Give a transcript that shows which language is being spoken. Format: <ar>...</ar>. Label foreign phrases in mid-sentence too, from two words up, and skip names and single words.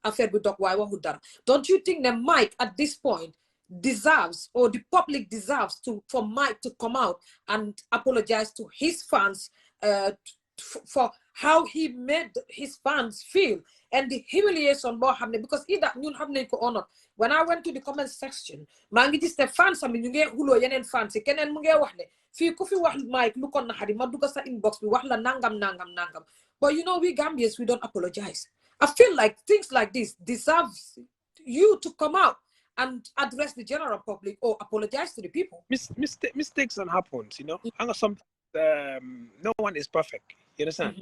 <en>Don't you think that Mike at this point deserves, or the public deserves, for Mike to come out and apologize to his fans for how he made his fans feel and the humiliation because either</en> <wo>ñun xam nañ ko</wo> <en>or not. When I went to the comment section,</en> <wo>maa ngi gis ne fans am ñu ngi xuloo yeneen fans yi keneen mu ngi wax ne fii ku fi wax Mike lu ko naxari ma dugg sa inbox bi wax la nangam.</wo> <en>But you know, we Gambians, we don't apologize. I feel like things like this deserves you to come out and address the general public or apologize to the people. Mistakes don't happen, you know. Sometimes no one is perfect. You understand?</en>